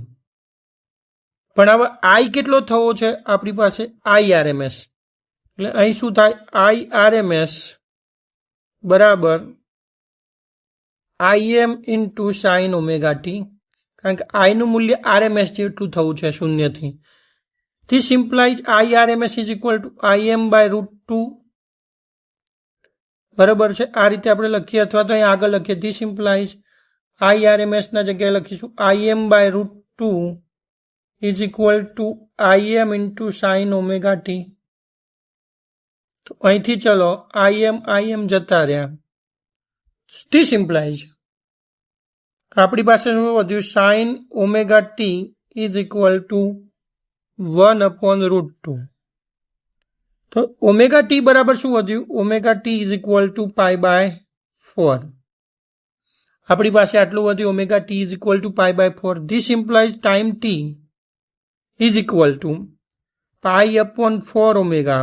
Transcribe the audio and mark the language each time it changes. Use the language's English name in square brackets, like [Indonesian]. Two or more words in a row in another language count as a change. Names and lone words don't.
[Gujarati] પણ હવે I કેટલો થવો છે આપણી પાસે? IRMS. એટલે અહીં શું થાય? IRMS બરાબર [English] IM into sine omega t, [Gujarati] કારણ કે I નું મૂલ્ય RMS જેટલું થવું છે 0 થી. [English] This implies IRMS is equal to IM by √2. [Gujarati] બરાબર છે, આ રીતે આપણે લખીએ, અથવા તો અહીં આગળ લખીએ, [English] This implies IRMS [Gujarati] ના જગ્યાએ લખીશું [English] IM by √2 is equal to IM into sin omega t. [Gujarati] તો અહીંથી ચલો IM જતા રહ્યા. [English] This implies [Gujarati] આપણી પાસે શું વધ્યું? [English] sin omega t is equal to 1/√2. [Gujarati] તો [English] omega t [Gujarati] બરાબર શું વધ્યું? [English] omega t is equal to π/4. [Gujarati] આપણી પાસે આટલું વધ્યું, [English] omega t is equal to [Gujarati] π/4. [English] this implies time t is equal to π/4 omega.